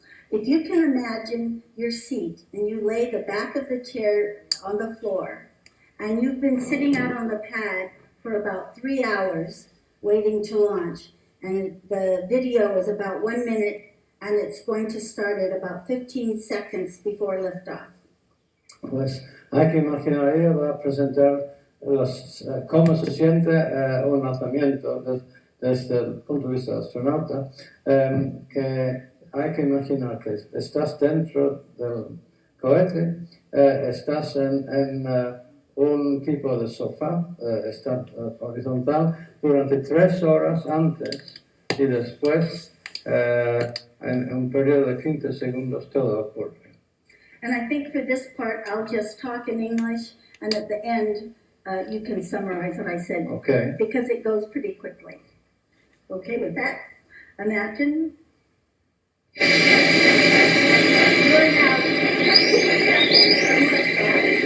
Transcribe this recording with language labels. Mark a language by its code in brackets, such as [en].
[en] If you can imagine your seat and you lay the back of the chair on the floor and you've been sitting out on the pad for about 3 hours waiting to launch, and the video is about 1 minute and it's going to start at about 15 seconds before liftoff. [es] Pues hay que imaginar, ella va a presentar cómo se siente un lanzamiento desde el punto de vista del astronauta, que hay que imaginar que estás dentro del cohete, estás en un tipo de sofá, está horizontal, durante 3 horas antes y después, en un periodo de 15 segundos, todo ocurre. [en] And I think for this part, I'll just talk in English, and at the end, you can summarize what I said, Okay. because it goes pretty quickly. Okay, with that, imagine you're now 15 seconds from liftoff.